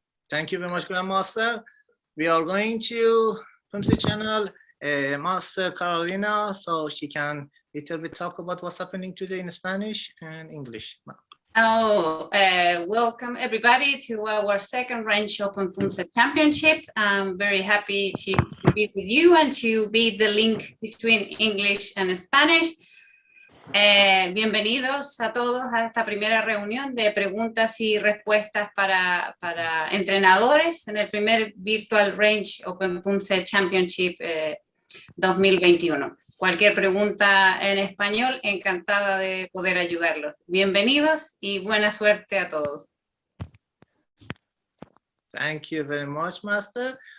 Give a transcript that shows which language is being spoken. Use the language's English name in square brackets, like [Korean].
[English] Thank you very much, Grandmaster. We are going to Poomsae channel, Master Carolina, so she can little bit talk about what's happening today in Spanish and English. Welcome everybody to our second Range Open Poomsae Championship. I'm very happy to be with you and to be the link between English and Spanish. [Spanish] Bienvenidos a todos a esta primera reunión de preguntas y respuestas para entrenadores en el primer Virtual Range Open Poomsae Championship 2021. Cualquier pregunta en español, encantada de poder ayudarlos. Bienvenidos y buena suerte a todos. [English] Thank you very much, Master.